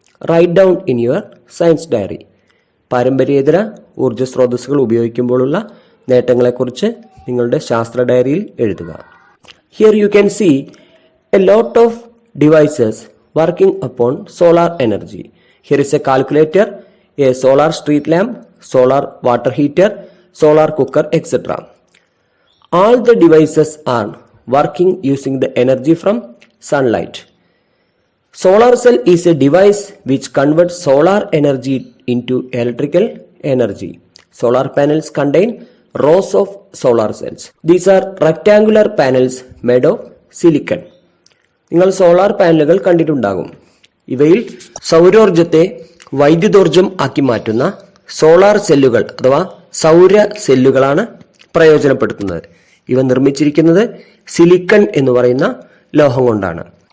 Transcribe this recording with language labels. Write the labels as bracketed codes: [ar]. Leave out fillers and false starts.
[en] Write down in your science diary. [ml] പാരമ്പര്യേതര ഊർജ സ്രോതസ്സുകൾ ഉപയോഗിക്കുമ്പോഴുള്ള നേട്ടങ്ങളെക്കുറിച്ച് നിങ്ങളുടെ ശാസ്ത്ര ഡയറിയിൽ എഴുതുക. [en] Here you can see a lot of devices working upon solar energy. Here is a calculator, a solar street lamp, solar water heater, solar cooker, etc. All the devices are working using the energy from sunlight. Solar cell is a device which converts solar energy into electrical energy. Solar panels contain rows of solar cells. These are rectangular panels made of silicon. [ml] നിങ്ങൾ solar പാനലുകൾ കണ്ടിട്ടുണ്ടാകും. ഇവയിൽ സൗരോർജത്തെ വൈദ്യുതോർജം ആക്കി മാറ്റുന്ന solar സെല്ലുകൾ അഥവാ സൗര സെല്ലുകളാണ് പ്രയോജനപ്പെടുത്തുന്നത്. ഇവ നിർമ്മിച്ചിരിക്കുന്നത് സിലിക്കൺ എന്ന് പറയുന്ന ലോഹം കൊണ്ടാണ്.